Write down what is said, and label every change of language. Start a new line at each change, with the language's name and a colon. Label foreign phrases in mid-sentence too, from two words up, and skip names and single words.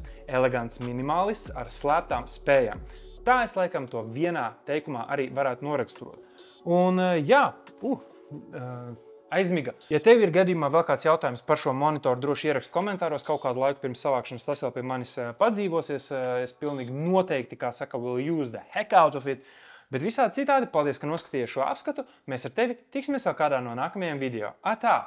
Latvian: Elegants minimalists ar slēptām spējām. Tā es laikam to vienā teikumā arī varētu noraksturot. Un aizmiga. Ja tev ir gadījumā vēl kāds jautājums par šo monitoru, droši ierakst komentāros kaut kādu laiku pirms savākšanas, tas vēl pie manis padzīvosies. Es pilnīgi noteikti, kā saka,
English: will use the heck out of it.
Latvian: Bet visādi citādi, paldies, ka noskatījies šo apskatu. Mēs ar tevi tiksimies vēl kādā no nākamajiem video. Atā!